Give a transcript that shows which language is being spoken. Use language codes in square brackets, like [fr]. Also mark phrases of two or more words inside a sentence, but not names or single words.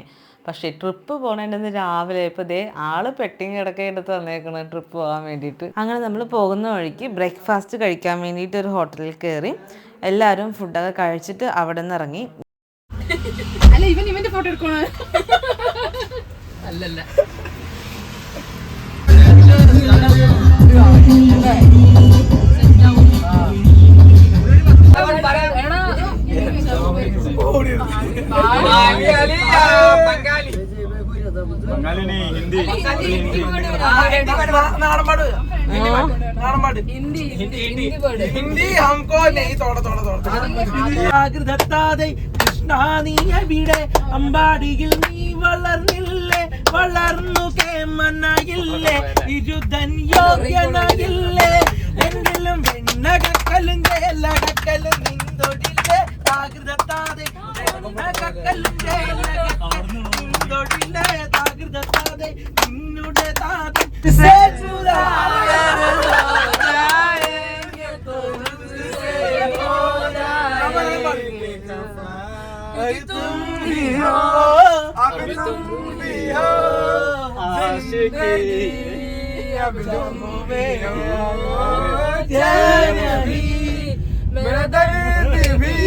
[ml] പക്ഷേ ട്രിപ്പ് പോകേണ്ടെന്ന് രാവിലെ ഇപ്പോൾ ദേ ആള് പെട്ടിങ് കിടക്കെടുത്ത് വന്നേക്കണം ട്രിപ്പ് പോകാൻ വേണ്ടിയിട്ട്. അങ്ങനെ നമ്മൾ പോകുന്ന വഴിക്ക് ബ്രേക്ക്ഫാസ്റ്റ് കഴിക്കാൻ വേണ്ടിയിട്ട് ഒരു ഹോട്ടലിൽ കയറി. എല്ലാവരും ഫുഡൊക്കെ കഴിച്ചിട്ട് അവിടെ നിന്ന് ഇറങ്ങി. ഇവന്റെ ഫോട്ടോ എടുക്കണോ? അല്ലല്ല, [hi] बंगाली नहीं, हिंदी हिंदी हमको नहीं, थोड़ा [ml] കൃഷ്ണ നീ എവിടെ, അമ്പാടിയിൽ നീ വളർന്നില്ലേ, വളർന്നു കേമനായില്ലേ, ഇരുതൻ യോഗ്യനായില്ലേ, എങ്കിലും വെണ്ണകക്കലും ചേലകക്കലും നിന്തൊടില്ലേ, താകൃതത്താതെ വെണ്ണകക്കലും ചേലകക്കലും നിന്തൊടില്ലേ, താകൃതത്താതെ നിന്നുടെ താതൻ [hi] तुम भी हो, अभी तुम भी हो, आशिकी अभी तुम भी हो, जान भी मेरा दर्द भी